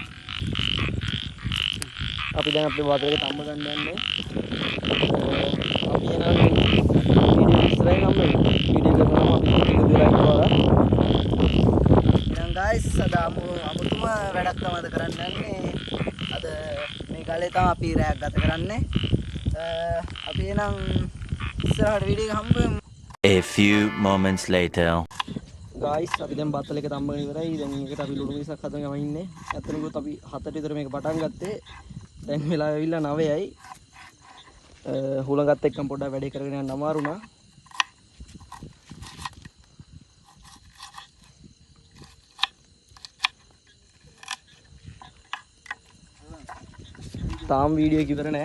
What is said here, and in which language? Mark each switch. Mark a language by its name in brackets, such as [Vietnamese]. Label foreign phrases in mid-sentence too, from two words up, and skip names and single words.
[Sinhala] නැහැ අපි දැන් අපේ වතුරේ තඹ ගන්න යන්නේ guys, ada amutum වැඩක් තමයි කරන්න යන්නේ. අද මේ කාලේ තමයි අපි රැයක් ගත කරන්නේ. අපි එනම් ඉස්සරහට වීඩියෝ එක හම්බෙමු. [English] A few moments later. [Sinhala] Guys, අපි දැන් බත්තල එක තම්බගෙන ඉවරයි. දැන් මේකට අපි ලුණු මිසක් හදගෙන යම ඉන්නේ. ඇත්තටම ගොත් අපි 7ට විතර මේක පටන් ගත්තේ. දැන් වෙලාව ඇවිල්ලා 9යි. හුලඟත් එක්කම පොඩ්ඩක් වැඩේ කරගෙන යන්න අමාරු නා. තාම වීඩියෝ එක ඉවර නෑ.